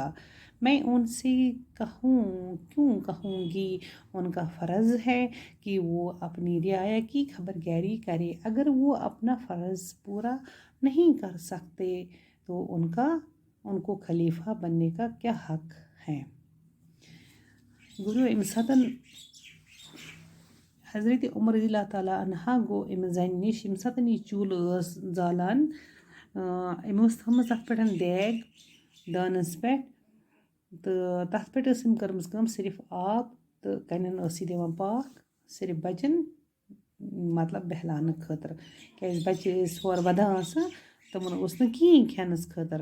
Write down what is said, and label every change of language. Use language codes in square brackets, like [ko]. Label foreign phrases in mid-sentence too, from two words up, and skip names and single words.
[hi] मैं उनसे क्यों कहूँगी? उनका फ़र्ज़ है कि वो अपनी रियाया की खबरदारी करे। अगर वो अपना फ़र्ज़ पूरा नहीं कर सकते तो उनको खलीफा बनने का क्या हक है? [ks] गुरु इमसतन हज़रत उमर [ar] رضي الله تعالى عنها [ks] गो अमि ज़न निश इमसतन यह चूल ज़ालान अमि थमस तथ पे देग दानस पे तो तथ पे कर्मस सिर्फ आब तो कन्न दिवान पाक सिर्फ बचन मतलब बहलान खतर क्या बच्चे हर वदान तमन कहीं खेनस खतर।